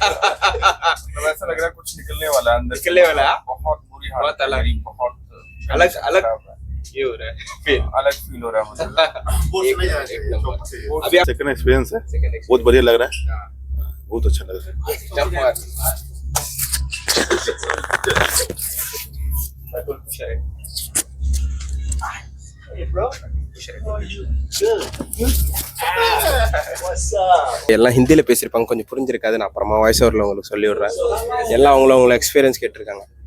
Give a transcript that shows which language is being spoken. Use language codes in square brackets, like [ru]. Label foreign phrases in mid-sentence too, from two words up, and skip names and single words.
[hi] मतलब ऐसा लग रहा है कुछ निकलने वाला है अंदर. बहुत बुरी हालत. बहुत अलग ये हो रहा है. अलग फील हो रहा है मुझे. अभी [en] second experience [hi] है, बहुत बढ़िया लग रहा है. बहुत अच्छा लग रहा है. [ta] எல்லாம் ஹிந்தியில பேசியிருப்பாங்க, கொஞ்சம் புரிஞ்சிருக்காது. நான் அப்புறமா [en] voice over [ta] உங்களுக்கு சொல்லி விடுறேன். எல்லாம் அவங்கள எக்ஸ்பீரியன்ஸ் கேட்டிருக்காங்க.